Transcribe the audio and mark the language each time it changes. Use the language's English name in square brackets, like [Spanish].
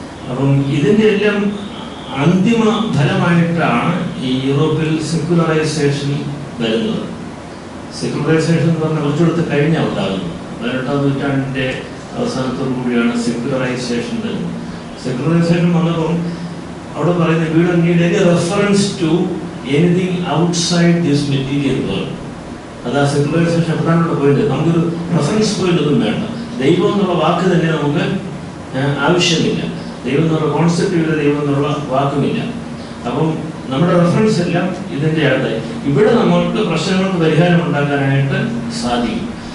[Malayalam] അപ്പം ഇതിൻ്റെ എല്ലാം അന്തിമ ഫലമായിട്ടാണ് ഈ യൂറോപ്പിൽ സെക്യുലറൈസേഷൻ വരുന്നത്. സെക്യുലറൈസേഷൻ എന്ന് പറഞ്ഞാൽ കുറച്ചുകൂടെ കഴിഞ്ഞാൽ ഉണ്ടാകുന്നത്. 18-ാം നൂറ്റാണ്ടിൻ്റെ അവസാനത്തോടു കൂടിയാണ് സെക്യുലറൈസേഷൻ വരുന്നത്. സെക്യുലറൈസേഷൻ വന്നപ്പം അവിടെ പറയുന്നത് [English] we don't need any reference to anything outside this material world. [Malayalam] അതാ സെക്യുലറൈസേഷൻ പ്രധാനപ്പെട്ട പോയിന്റ്. നമുക്കൊരു റെഫറൻസ് പോയിന്റ് ഒന്നും വേണ്ട. ദൈവം എന്നുള്ള വാക്ക് തന്നെ നമുക്ക് ആവശ്യമില്ല. ദൈവം എന്നുള്ള കോൺസെപ്റ്റ് ഇല്ല, ദൈവം എന്നുള്ള വാക്കുമില്ല. അപ്പം നമ്മുടെ റെഫറൻസ് എല്ലാം ഇതിൻ്റെ അകത്ത്. ഇവിടെ നമ്മൾക്ക് പ്രശ്നങ്ങൾക്ക് പരിഹാരം ഉണ്ടാക്കാനായിട്ട് സാധിക്കും.